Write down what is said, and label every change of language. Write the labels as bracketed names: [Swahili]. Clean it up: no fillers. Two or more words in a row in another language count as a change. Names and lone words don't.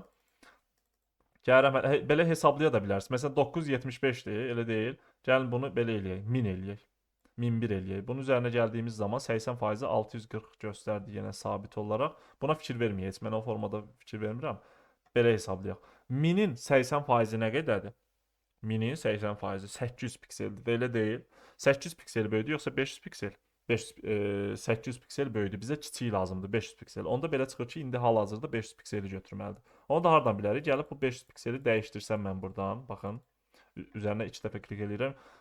[Azerbaijani] Gəlirəm, belə hesablaya da bilərsiniz. Məsələn 975-dir, elə deyil. Gəlin bunu belə eləyək, 1000 eləyək. 1001 eləyək. Bunun üzərinə gəldiyimiz zaman 80%-i 640 göstərdi yenə sabit olaraq. Buna fikir verməyək. Mən o formada fikir vermirəm. Belə hesablayaq. 1000-in 80%-i nə qədərdir? 1000-in 80%-i 800 pikseldir. Elə deyil. 800 piksel böyüdü yoxsa 500 piksel? 800 piksel böyüdü. Bizə kiçik lazımdır 500 piksel. Onda belə çıxır ki, indi hal-hazırda 500 pikseli götürməlidir. Onu da hardan bilərik? Gəlib bu 500 pikseli dəyişdirsəm mən buradan, baxın, üzərinə 2 dəfə klik edirəm.